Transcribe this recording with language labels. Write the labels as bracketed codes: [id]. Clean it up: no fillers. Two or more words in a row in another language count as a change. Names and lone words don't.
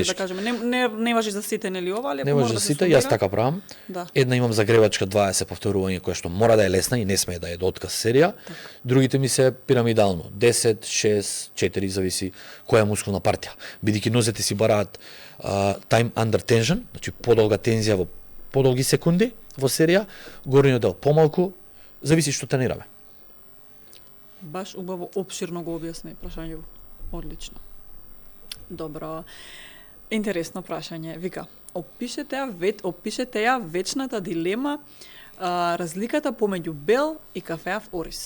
[mk] тешки. кажеме. Не важи за сите, нели ова, али Не ако може мора за да се сите, сумира, јас така правам. Да. Една имам загревачка 20 повторување која што мора да е лесна и не смее да е до отказ серија. Другите ми се пирамидално, 10, 6, 4 зависи која мускулна партија. Бидејќи нозете си бараат [en] time under tension, [mk] значи подолга тензија во подолги секунди во серија, горниот дел помалку, зависи што тренираме. Баш убаво опширно го објасни прашањето. Одлично. Добро. Интересно прашање. Вика, опишете ја вечната дилема, разликата помеѓу бел и кафеав ориз.